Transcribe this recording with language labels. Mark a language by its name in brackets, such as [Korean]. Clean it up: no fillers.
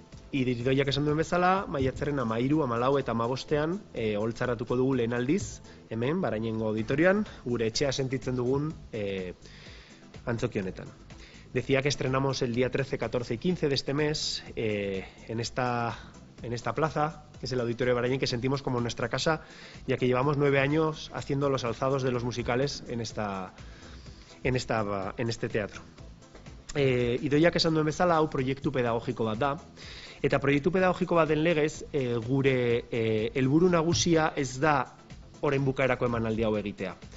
[Basque] Idoiak esan duen bezala, maiatzaren 13, 14 eta 15 oholtzaratuko dugu lehen aldiz, hemen, Barainengo auditorian, gure etxea sentitzen dugun antzoki honetan. [Spanish] Decía que estrenamos el día 13, 14 y 15 de este mes en esta plaza, que es el Auditorio de Barañén, que sentimos como nuestra casa, ya que llevamos 9 años haciendo los alzados de los musicales en este teatro. [Basque] Idoiak esan duen bezala, hau proiektu pedagogiko bat da, eta proiektu pedagogiko baten legez, gure helburu nagusia ez da orain bukaerako emanaldi hau egitea.